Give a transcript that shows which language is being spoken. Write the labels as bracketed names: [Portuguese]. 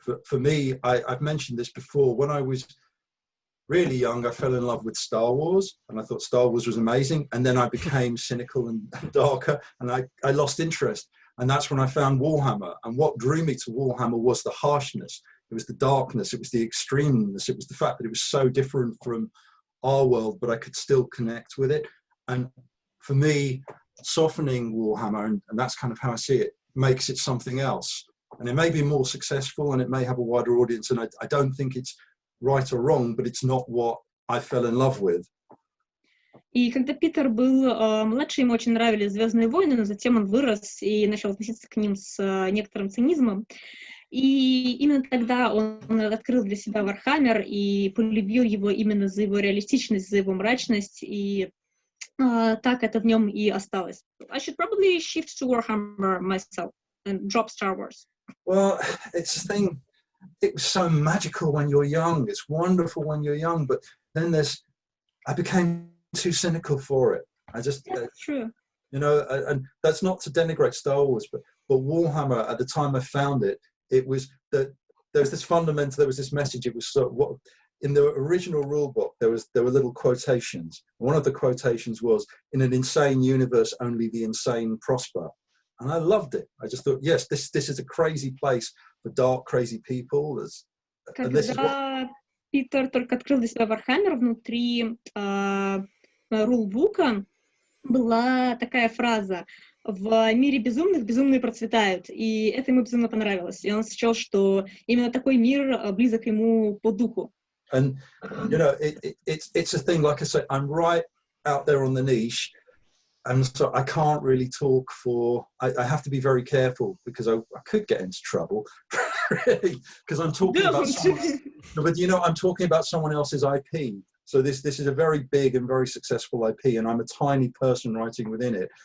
[English] For me, I've mentioned this before, when I was really young, I fell in love with Star Wars, and I thought Star Wars was amazing, and then I became cynical and darker, and I lost interest, and that's when I found Warhammer, and what drew me to Warhammer was the harshness, it was the darkness, it was the extremeness, it was the fact that it was so different from our world, but I could still connect with it. And for me, softening Warhammer, and that's kind of how I see it, makes it something else. And it may be more successful and it may have a wider audience, and I don't think it's right or wrong, but it's not what I fell in love with. [Russian] И когда Питер был младше, ему очень нравились «Звездные войны», но затем он вырос и начал относиться к ним с некоторым цинизмом. И именно тогда он открыл для себя Вархаммер и полюбил его именно за его реалистичность, за его мрачность, и так это в нем и осталось. [English] I should probably shift to Warhammer myself and drop Star Wars. Well, it's a thing. It was so magical when you're young. It's wonderful when you're young, but then I became too cynical for it. That's true. You know, and that's not to denigrate Star Wars, but Warhammer, at the time I found it, it was that there was this message. It was sort of what in the original rule book there were little quotations. One of the quotations was, "In an insane universe, only the insane prosper." And I loved it. I just thought, yes, this is a crazy place for dark, crazy people. [Russian] Когда Питер только открыл для себя Вархаммер, внутри рулбука была такая фраза: «В мире безумных безумные процветают», и это ему безумно понравилось. И он счел, что именно такой мир близок ему по духу. [English] And you know, it's a thing. Like I say, I'm right out there on the niche, and so I can't really talk for. I have to be very careful because I could get into trouble, really, because I'm talking about someone. But you know, I'm talking about someone else's IP. So this is a very big and very successful IP, and I'm a tiny person writing within it.